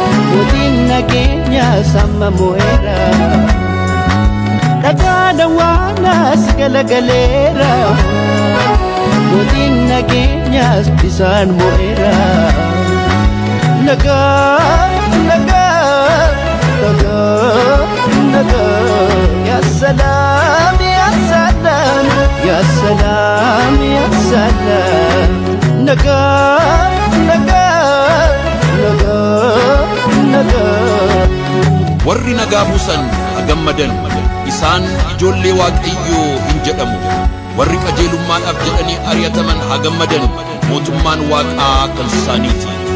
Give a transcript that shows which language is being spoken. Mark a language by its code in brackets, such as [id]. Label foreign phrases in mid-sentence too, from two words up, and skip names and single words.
[om] Mootiin nageenyaa samma mo'eera. Dhagaan awwaanaas galagaleera. Mootiin nageenyaas isaan mo'eera. Nagaa, nagaa, nagaa, nagaa. [ar] يا سلام، يا سلام، يا سلام، يا سلام. [om] Nagaa, nagaa, nagaa, nagaa. Warri nagaa buusan haa gammadan. Isaan ijoollee Waaqayyoo hin jedhamu. Warri qajeelummaadhaaf jedhanii ari'ataman haa gammadan. Mootummaan Waaqaa kan isaaniiti.